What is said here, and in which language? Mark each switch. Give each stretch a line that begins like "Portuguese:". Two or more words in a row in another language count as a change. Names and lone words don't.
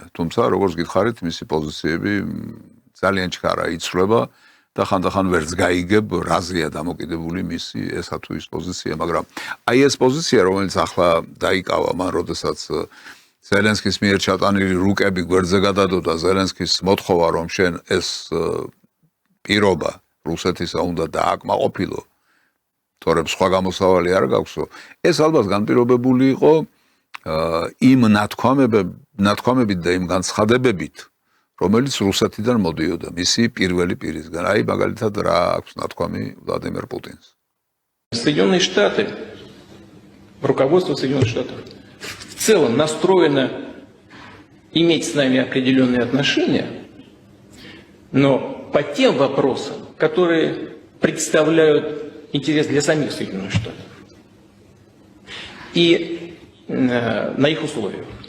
Georgian: თუმცა, როგორც გითხარით, მისი პოზიციები ძალიან ჩქარა იცვლება და ხანდახან ვერც გაიგებ, რაზეა დამოკიდებული მისი ესა თუ ის პოზიცია, მაგრამ აი ეს პოზიცია, რომელიც ახლა დაიკავა მან, როდესაც ზელენსკის მიერ ჩატანილი რუკები გვერდზე გადადო და ზელენსკის მოთხოვა, რომ შენ ეს პირობა რუსეთისა უნდა დააკმაყოფილო, თორემ სხვა გამოსავალი არ გაქვსო. ეს ალბათ განპირობებული იყო იმ ნათქვამებით და იმ განცხადებებით, რომელიც რუსეთიდან მოდიოდა მისი პირველი პირისგან. აი მაგალითად რა აქვს ნათქვამი ვლადიმერ პუტინს.
Russian: Соединенные Штаты, руководство Соединенных Штатов в целом настроено иметь с нами определенные отношения, но по тем вопросам, которые представляют интерес для самих Соединенных Штатов и на их условиях.